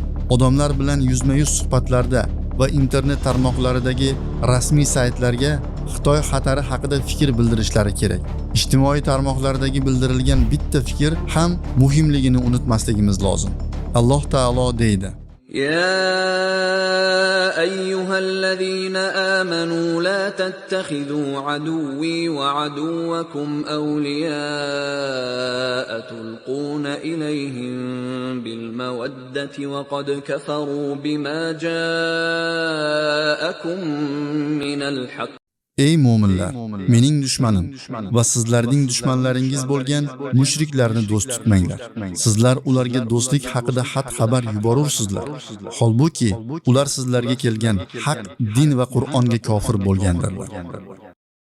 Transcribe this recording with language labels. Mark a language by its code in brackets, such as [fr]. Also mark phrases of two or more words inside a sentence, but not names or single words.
[uz] Odamlar bilan yuzma-yuz suhbatlarda va internet tarmoqlaridagi rasmiy saytlarga Xitoy xatari haqida fikr bildirishlari kerak. Ijtimoiy tarmoqlardagi bildirilgan bitta fikr ham muhimligini unutmasligimiz lozim. Alloh taolo deydi: [ar] يا أيها الذين آمنوا لا تتخذوا عدوي وعدوكم أولياء تلقون إليهم بالمودة وقد كفروا بما جاءكم من الحق. [uz] Ey mo'minlar, mening dushmanim va sizlarning dushmanlaringiz bo'lgan mushriklarni do'st tutmanglar. Sizlar ularga do'stlik haqida xat xabar yuborursizlar. Holbuki ular sizlarga kelgan haq din va Qur'onga kofir bo'lgandirlar.